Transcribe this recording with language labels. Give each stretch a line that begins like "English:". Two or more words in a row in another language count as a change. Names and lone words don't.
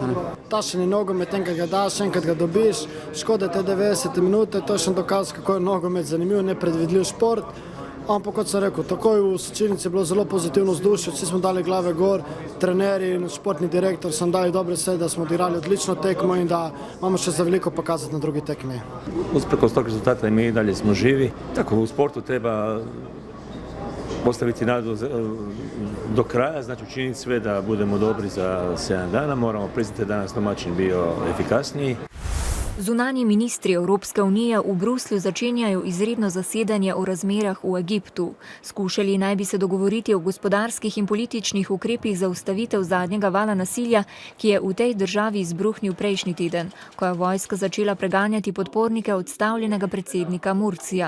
Slovenian: Takšen je nogomet, enkrat ga daš, enkrat ga dobiš, škoda te 90 minute, to je še dokaz, kako je nogomet zanimiv, nepredvidljiv šport. Ampak kot sem rekel, takoj v slačilnici je bilo zelo pozitivno vzdušje, vsi smo dali glave gor, trenerji in športni direktor smo dali dobre vse, da smo odigrali odlično tekmo in da imamo še za veliko pokazati na drugi tekmi.
Croatian: Usprkos tog rezultata i mi dalje smo živi. Tako u sportu treba postaviti nadu do kraja, znači učiniti sve da budemo dobri za 7 dana. Moramo priznati da danas domaćin bio efikasniji.
Slovenian: Zunanji ministri Evropske unije v Bruslju začenjajo izredno zasedanje o razmerah v Egiptu. Skušali naj bi se dogovoriti o gospodarskih in političnih ukrepih za ustavitev zadnjega vala nasilja, ki je v tej državi izbruhnil prejšnji teden, ko je vojska začela preganjati podpornike odstavljenega predsednika Mursija.